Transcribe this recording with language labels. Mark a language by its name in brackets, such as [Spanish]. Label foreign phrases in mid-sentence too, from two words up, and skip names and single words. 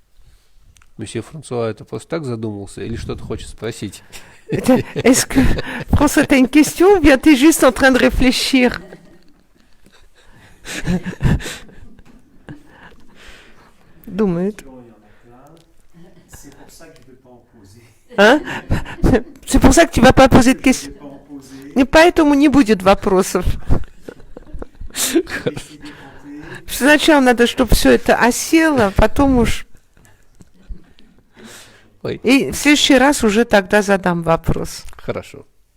[Russian] Месье Франсуа, это просто так задумался или что-то хочет спросить? [French] Est-ce que réponse à une question ou bien tu es juste en train de réfléchir? [Russian] Думает. [French] C'est pour ça que je ne vais pas en poser. Hein? C'est pour ça que tu vas pas poser de Je questions. vais pas en poser. [Russian] И поэтому не будет вопросов. [French] Laissez décanter. [Russian] Сначала надо, чтобы все это осело, потом уж... Ой. И в следующий раз уже тогда задам вопрос. Хорошо.